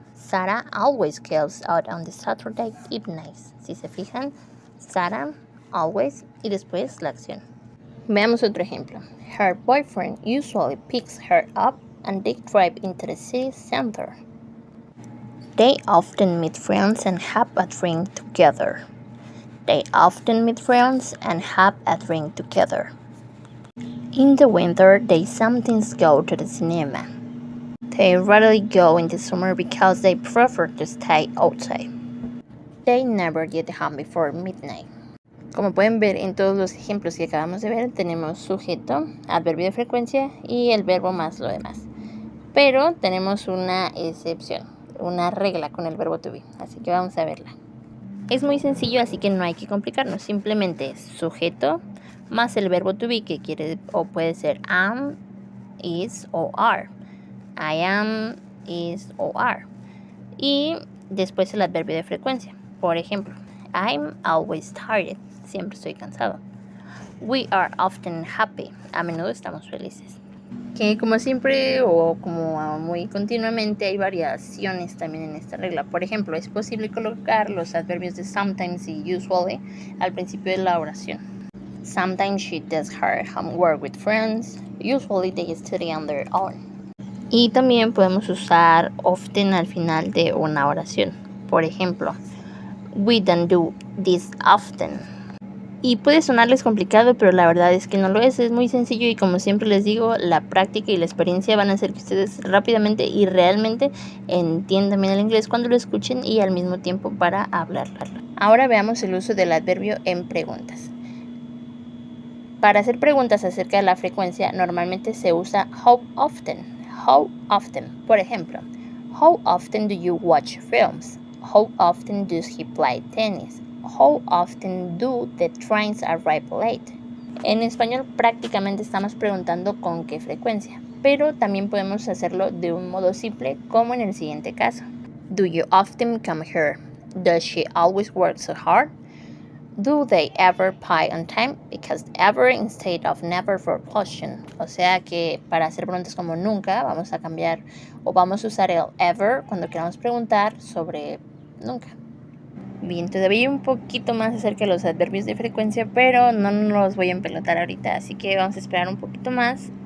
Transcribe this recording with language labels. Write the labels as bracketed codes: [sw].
[en] Sarah always goes out on the Saturday evenings. [es] Si se fijan, Sarah, always, y después la acción. Veamos otro ejemplo. [en] Her boyfriend usually picks her up and they drive into the city center. They often meet friends and have a drink together. They often meet friends and have a drink together. In the winter, they sometimes go to the cinema. They rarely go in the summer because they prefer to stay outside. They never get home before midnight. [es] Como pueden ver en todos los ejemplos que acabamos de ver, tenemos sujeto, adverbio de frecuencia y el verbo más lo demás. Pero tenemos una excepción, una regla con el verbo to be, así que vamos a verla. Es muy sencillo, así que no hay que complicarnos, simplemente es sujeto más el verbo to be, que quiere o puede ser am, is o are. I am, is o are. Y después el adverbio de frecuencia. Por ejemplo, [en] I'm always tired. [es] Siempre estoy cansado. [en] We are often happy. [es] A menudo estamos felices. Que como siempre o como muy continuamente hay variaciones también en esta regla. Por ejemplo, es posible colocar los adverbios de sometimes y usually al principio de la oración. [en] Sometimes she does her homework with friends. Usually they study on their own. [es] Y también podemos usar often al final de una oración. Por ejemplo, [en] we don't do this often. [es] Y puede sonarles complicado, pero la verdad es que no lo es muy sencillo y como siempre les digo, la práctica y la experiencia van a hacer que ustedes rápidamente y realmente entiendan bien el inglés cuando lo escuchen y al mismo tiempo para hablarlo. Ahora veamos el uso del adverbio en preguntas. Para hacer preguntas acerca de la frecuencia, normalmente se usa how often. [en] How often. [es] Por ejemplo, [en] how often do you watch films? How often does he play tennis? How often do the trains arrive late? [es] En español prácticamente estamos preguntando con qué frecuencia, pero también podemos hacerlo de un modo simple como en el siguiente caso. [en] Do you often come here? Does she always work so hard? Do they ever pay on time? Because ever instead of never for question. [es] O sea que para hacer preguntas como nunca vamos a cambiar o vamos a usar el ever cuando queramos preguntar sobre nunca. Bien, todavía hay un poquito más acerca de los adverbios de frecuencia, pero no los voy a empelotar ahorita, así que vamos a esperar un poquito más.